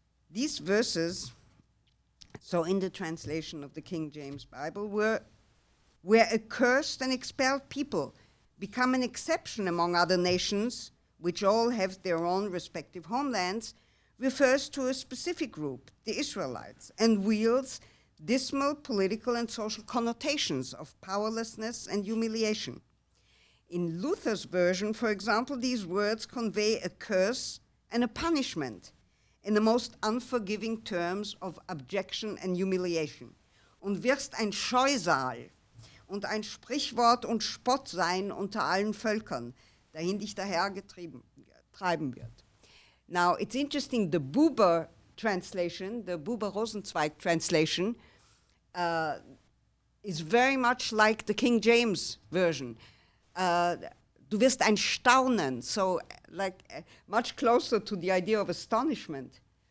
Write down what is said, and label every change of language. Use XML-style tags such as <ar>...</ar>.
<en>These verses, so in the translation of the King James Bible, where accursed and expelled people become an exception among other nations, which all have their own respective homelands, refers to a specific group, the Israelites, and wields dismal political and social connotations of powerlessness and humiliation. In Luther's version, for example, these words convey a curse and a punishment in the most unforgiving terms of abjection and humiliation.</en> <de>"Und wirst ein Scheusal und ein Sprichwort und Spott sein unter allen Völkern, dahin dich der Herr treiben wird."</de> <en>Now, it's interesting, the Buber translation, the Buber-Rosenzweig translation, is very much like the King James version.</en> <de>Du wirst ein Staunen,</de> <en>so like much closer to the idea of astonishment.</en>